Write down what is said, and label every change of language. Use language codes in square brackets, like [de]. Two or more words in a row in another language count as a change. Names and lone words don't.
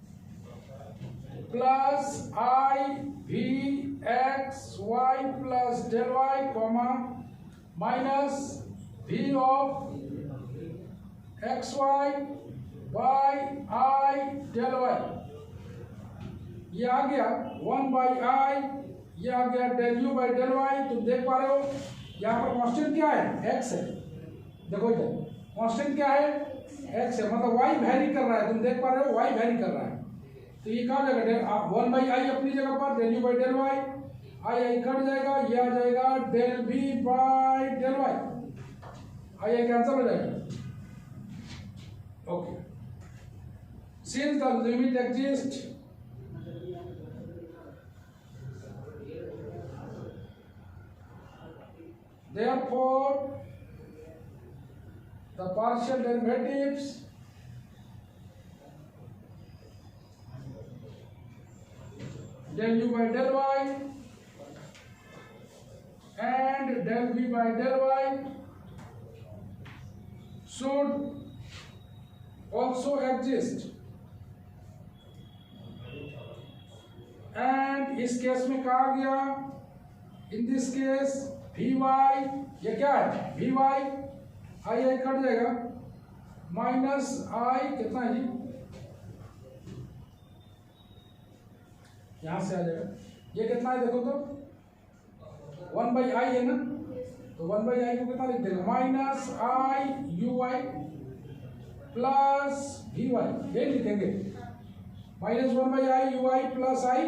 [en] plus i v x y plus del y comma minus v of x y by i del y. [hi] ये आ गया 1/i, ये आ गया [en] del u by del y। [hi] तुम देख पा रहे हो यहाँ पर कांस्टेंट क्या है, x है। देखो इधर कांस्टेंट क्या है, x है, मतलब y वैरी कर रहा है। तुम देख पा रहे हो y वैरी कर रहा है। तो ये कहाँ जाएगा, 1/i अपनी जगह पर, [en] del u by del y, [hi] i कट जाएगा, ये आ जाएगा [en] del v by del y, [hi] i कैंसिल हो जाएगा। [en] ओके, since the limit exists, therefore the partial derivatives del u by del y and del v by del y should also exist। [hi] एंड इस केस में कहा गया, [en] in this case v y, [hi] ये क्या है वी वाई, आई कट जाएगा, माइनस आई कितना है जी, यहां से आ जाएगा, ये कितना है देखो तो 1/i है ना, तो 1/i को कितना लिख देगा, [en] minus i u y plus v y, [hi] ये लिखेंगे [en] minus 1/i u y plus i.